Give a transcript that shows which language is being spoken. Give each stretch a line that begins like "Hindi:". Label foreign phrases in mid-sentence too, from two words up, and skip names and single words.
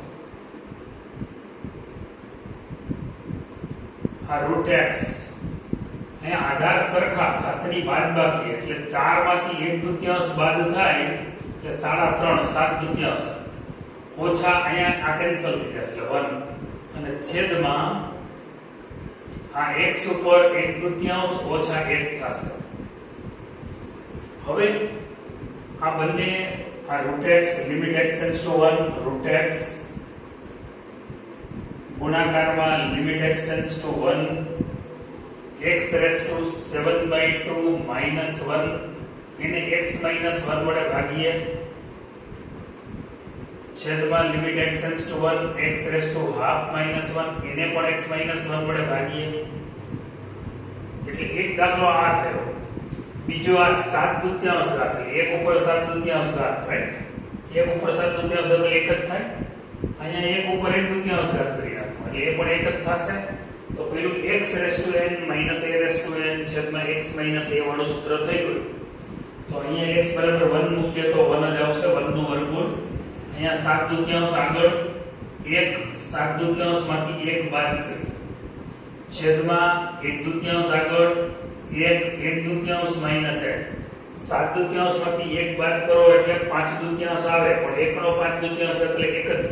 Gujarati: આ રૂટ x અહીંયા આધાર સરખા ઘાતની બાદબાકી એટલે 4 માંથી 1/2 બાદ થાય એટલે 3.5 7/2 ઓછા અહીંયા આ કેન્સલ થઈ જશે 1 અને છેદમાં આ x ઉપર 1/2 ઓછા 1 થશે. હવે આ બંને આ
English: root x limit x tends to 1 root x
Gujarati: ગુણાકારમાં
English: limit x tends to 1 x raised to 7/2 minus 1
Gujarati: એને
English: x minus 1
Gujarati: વડે ભાગીએ. છેદમાં
English: limit x tends to 1 x raised to half minus 1
Gujarati: એને પણ
English: x minus 1
Gujarati: વડે ભાગીએ. એટલે એક દાખલો આ થયો. બીજો આ 7/2 દાખલ. એક ઉપર 7/2 ઘાત રાઈટ. એક ઉપર 7/2 એટલે એક જ થાય. અહીંયા એક ઉપર 1/2 ઘાત કરી નાખો એટલે એ પણ એક જ થશે. તો પેલું
English: x raised to n minus a raised to n
Gujarati: છેદમાં
English: x minus a
Gujarati: વાળું સૂત્ર થઈ ગયું. તો અહીંયા x બરાબર 1 મૂકીએ તો 1 જ આવશે. 1 નું વર્ગમૂળ. અહીંયા 7/2 આગળ 1 7/2 માંથી 1 બાદ કરીએ. છેદમાં 1/2 આગળ 1 1/2 minus 1 7/2 માંથી 1 બાદ કરો એટલે 5/2 આવે પણ 1 નો 5/2 એટલે 1 જ